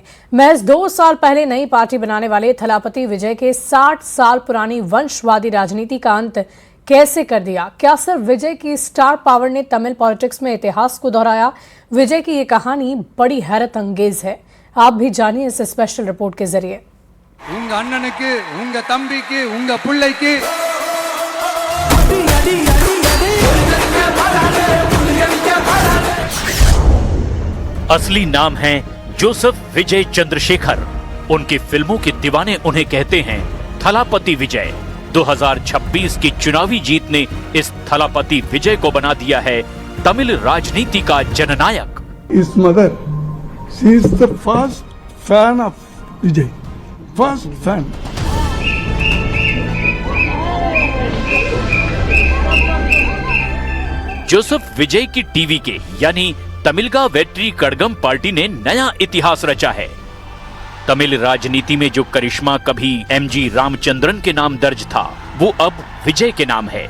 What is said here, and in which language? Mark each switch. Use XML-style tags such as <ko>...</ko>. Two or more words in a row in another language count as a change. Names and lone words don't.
<hi>महज 2 साल पहले नई पार्टी बनाने वाले थलापति विजय के 60 साल पुरानी वंशवादी राजनीति का अंत कैसे कर दिया? क्या सिर्फ विजय की</hi> <en>star power</en> <hi>ने तमिल पॉलिटिक्स में इतिहास को दोहराया? विजय की ये कहानी बड़ी हैरत अंगेज है। आप भी जानिए इस</hi> <en>special report</en> <hi>के जरिए।</hi> <ta>உங்க அண்ணனுக்கு உங்க தம்பிக்கு உங்க பிள்ளைக்கு</ta> <hi>असली नाम है जोसेफ विजय चंद्रशेखर। उनकी फिल्मों के दीवाने उन्हें कहते हैं थलापति विजय। 2026 की चुनावी जीत ने इस थलापति विजय को बना दिया है तमिल राजनीति का जननायक।</hi> <en>His mother, she is the first fan of Vijay. First fan.</en> <hi>जोसेफ विजय की टीवी के यानी तमिलगा वेट्री कड़गम पार्टी ने नया इतिहास रचा है। तमिल राजनीति में जो करिश्मा कभी एमजी रामचंद्रन के नाम दर्ज था, वो अब विजय के नाम है।</hi>